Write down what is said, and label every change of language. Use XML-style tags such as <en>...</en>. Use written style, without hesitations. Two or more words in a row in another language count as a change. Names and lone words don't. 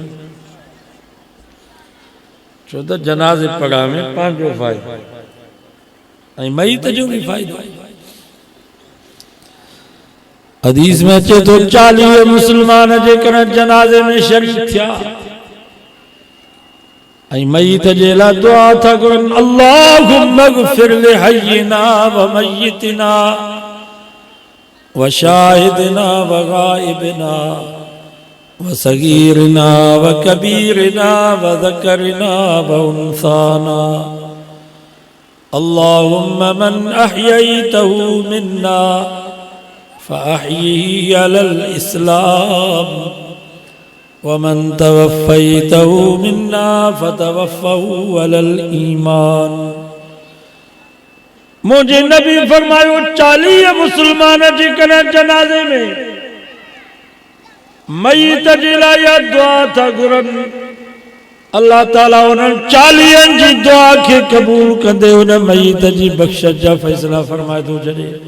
<sd>छो त जनाज़े पढ़ण में पंहिंजो फ़ाइदो ऐं मईत जो भी फ़ाइदो। हदीस में अचे तो 40 मुसलमान जेकर जनाज़े में शरीक थिया ऐं मईत जे लाइ दुआ था कनि,</sd> <ar>اللهم اغفر لحينا و ميتنا و شاهدنا و غائبنا و صغيرنا و كبيرنا و ذكرنا و أنثانا. اللهم من أحييته منا فأحيه على الإسلام ومن توفيته منا فتوفه على الإيمان.</ar> <sd>मुझे नबी फरमायो 40 मुसलमान जेकर जनाज़े में मईत जे लाइ या दुआ था घुरनि, अल्लाह ताला उन्हनि 40 जी दुआ खे क़बूल कंदे उन मईत जी बख़्शिश जा फ़ैसला फरमाए थो छॾे।</sd>